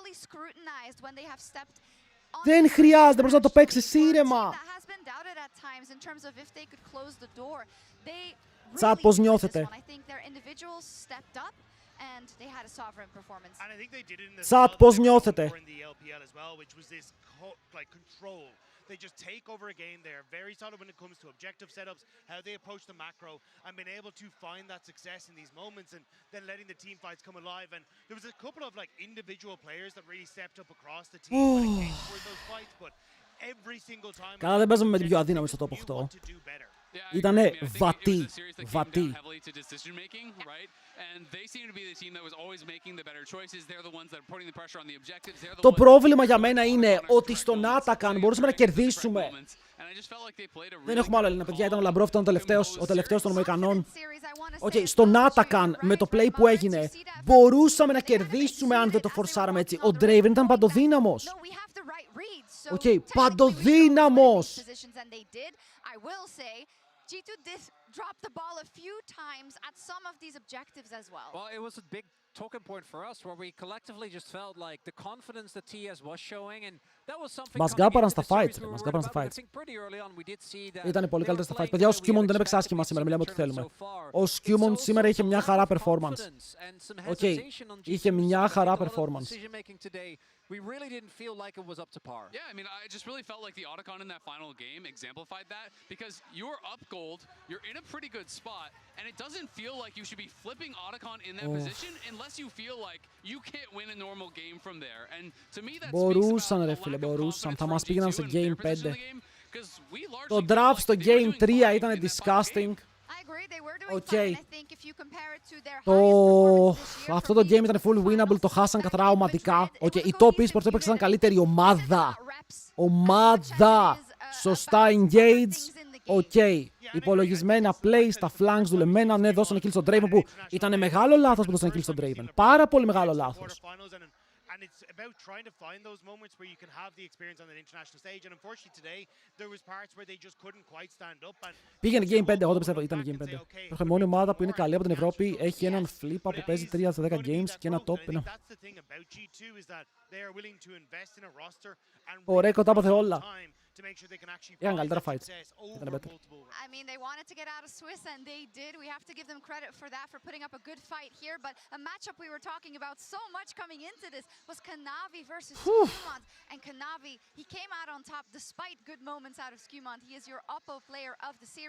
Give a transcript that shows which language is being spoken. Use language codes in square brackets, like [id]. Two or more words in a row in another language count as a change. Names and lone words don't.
[el] Δεν χρειάζεται, μπορείς να το παίξεις ήρεμα. Τσάτ, πώς νιώθετε? Τσάτ, πώς νιώθετε? [en] They just take over a game. They are very solid when it comes to objective setups, how they approach the macro, and being able to find that success in these moments, and then letting the team fights come alive. And there was a couple of like individual players that really stepped up across the team when it came towards those fights, but every single time. [el] Καλά, δεν παίζαμε με την πιο αδύναμη στο top 8. Ήτανε βατή. Βατή. Το πρόβλημα για μένα είναι ότι στον Άτακαν μπορούσαμε να κερδίσουμε. Δεν έχουμε άλλο Έλληνα, παιδιά. Ήταν ο Λαμπρόφ, ήταν ο τελευταίος των Μοϊκανών. Στον Άτακαν, με το play που έγινε, μπορούσαμε να κερδίσουμε αν δεν το φορσάραμε έτσι. Ο Draven ήταν παντοδύναμος. Παντοδύναμος. [en] G2 did drop the ball a few times at some of these objectives as well. Well, it was a big talking point for us where we collectively just felt like the confidence that TS was showing, and that was something [el] μας γάπαραν στα fights. Ήταν πολύ καλύτερα στα fights. Παιδιά, ο Σκιούμον δεν έπαιξε άσχημα σήμερα, μιλάμε ό,τι θέλουμε. Ο Σκιούμον σήμερα είχε μια χαρά performance. Είχε μια χαρά performance. [en] We really didn't feel like it was up to par. Yeah, I mean, I just really felt like the Otacon in that final game exemplified that, because you're up gold, you're in a pretty good spot, and it doesn't feel like you should be flipping Otacon in that position unless you feel like you can't win a normal game from there. And to me, that [el] μπορούσαν ρε φίλε, μπορούσαν. Θα μας πήγαιναν σε Game 5. Το draft στο Game 3 ήταν disgusting. Αυτό το game ήταν [en] full winnable, [el] το χάσαν καθαρά ομαδικά. Οι top esports έπαιξαν καλύτερη ομάδα. Σωστά engage. Υπολογισμένα play στα flanks δουλεμένα. Ναι, δώσανε kill στον Draven που ήταν μεγάλο λάθος που δώσανε kill στον Draven. Πάρα πολύ μεγάλο λάθος. [en] And it's about trying to find those moments where you can have the experience on the international stage. And unfortunately today, there was parts where they just couldn't quite stand up. [el] Πήγαινε Game 5, εγώ το πιστεύω, ήταν Game 5. Η μόνη ομάδα που είναι καλή από την Ευρώπη έχει έναν Flippa που παίζει 3 στα 10 games και ένα top. Ο Ρέκο τα έπαθε όλα. Είχαν καλύτερα fights. Ήταν better. [en] I mean, they wanted to get out of Swiss and they did. We have to give them credit for that, for putting up a good fight here. But a matchup we were talking about so much coming into this was Kanavi versus Skumont. And Kanavi, he came out on top despite good moments out of Skumont. He is your Oppo player of the series.